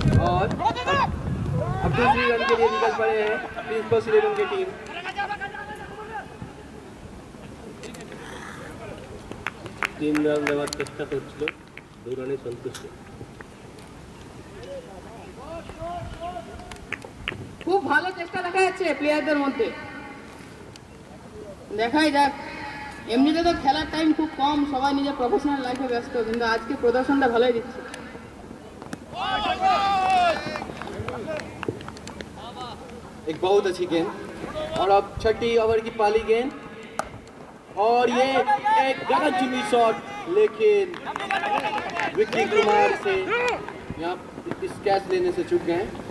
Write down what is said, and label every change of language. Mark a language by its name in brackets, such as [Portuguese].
[Hindi] और अब दूसरी रन के लिए निकल पड़े हैं प्रिंसिपल 11 की टीम। तीन रन [Bangla] দেওয়ার চেষ্টা করছিল, 2 রানে সন্তুষ্ট। খুব ভালো চেষ্টা দেখা যাচ্ছে প্লেয়ারদের মধ্যে। দেখাই যাক, এমনিতে তো খেলার টাইম খুব কম, সবাই নিজের প্রফেশনাল লাইফে ব্যস্ত, কিন্তু আজকে প্রদর্শনটা ভালোই দিচ্ছে। [Hindi] एक बहुत अच्छी गेंद और अब छठी ओवर की पहली गेंद और ये एक गगन चुम्बी शॉट, लेकिन विक्की कुमार से यहाँ इस कैच लेने से चूक गए।